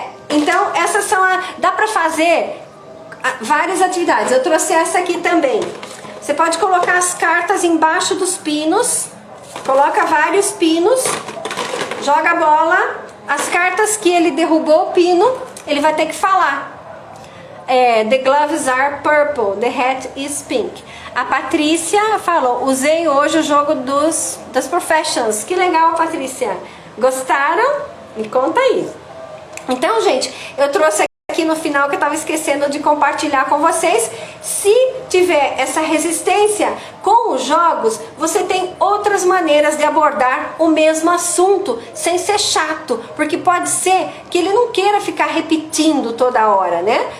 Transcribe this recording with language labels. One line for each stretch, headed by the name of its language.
Portuguese: Então, essas são dá para fazer várias atividades. Eu trouxe essa aqui também. Você pode colocar as cartas embaixo dos pinos, coloca vários pinos, joga a bola, as cartas que ele derrubou o pino, ele vai ter que falar.
English: The gloves are purple, the hat is pink.
Portuguese: A Patrícia falou, usei hoje o jogo das professions. Que legal, Patrícia. Gostaram? Me conta aí. Então, gente, eu trouxe aqui no final que eu estava esquecendo de compartilhar com vocês. Se tiver essa resistência com os jogos, você tem outras maneiras de abordar o mesmo assunto sem ser chato, porque pode ser que ele não queira ficar repetindo toda hora, né?